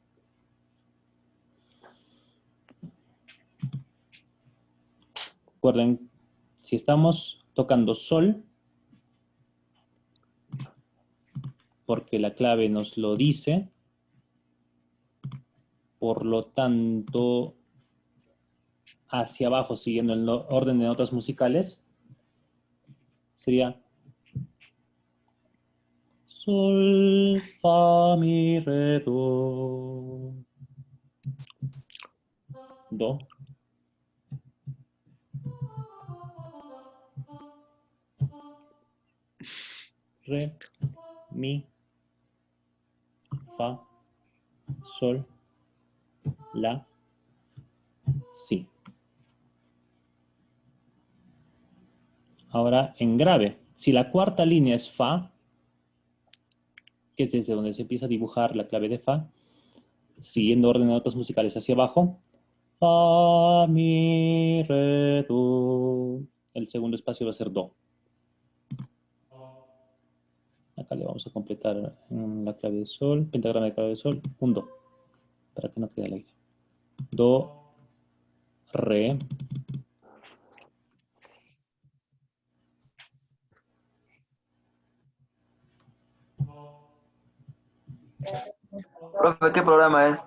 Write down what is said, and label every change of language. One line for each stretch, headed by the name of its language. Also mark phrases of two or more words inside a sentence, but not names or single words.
Spanish: Recuerden, si estamos tocando sol, porque la clave nos lo dice, por lo tanto, hacia abajo, siguiendo el orden de notas musicales, sería sol, fa, mi, re, do, do, re, mi, fa, sol, la, si. Ahora en grave, si la cuarta línea es fa, que es desde donde se empieza a dibujar la clave de fa, siguiendo orden de notas musicales hacia abajo, fa, mi, re, do. El segundo espacio va a ser do. Acá le vamos a completar la clave de sol, pentagrama de clave de sol, un do, para que no quede al aire. Do, re. Profe, ¿qué programa es?